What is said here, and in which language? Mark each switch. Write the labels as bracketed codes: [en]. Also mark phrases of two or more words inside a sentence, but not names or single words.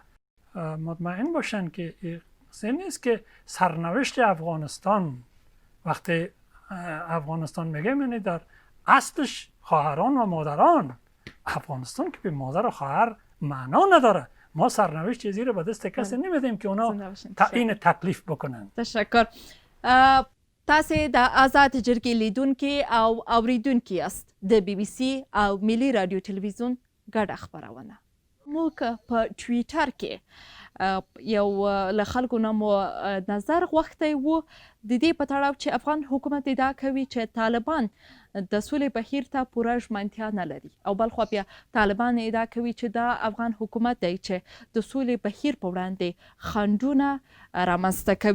[fa] مطمئن باشن که این نیست که سرنوشت افغانستان وقتی افغانستان میگه یعنی در اصلش خواهران و مادران. افغانستان که به مادر و خواهر معنا نداره. ما سرنوشت چیزی رو به دست کسی نمیدیم که اونا تعیین تکلیف بکنن. تشکر. [ps] تاسې د آزاد جرګې لیدونکي او اوریدونکي یاست د بي بي سي او ملي رادیو تلویزیون ګډه خپرونه. موږ په ټویټر کې یو له خلکو نه مو نظر غوښتی و د دې په تړاو چې افغان حکومت ادعا کوي چې طالبان د سولې بهیر ته پوره ژمنتیا نه لري او بلخوا بیا طالبان ادعا کوي چې دا افغان حکومت دی چې د سولې بهیر په وړاندې خنډونه رامنځته کوي.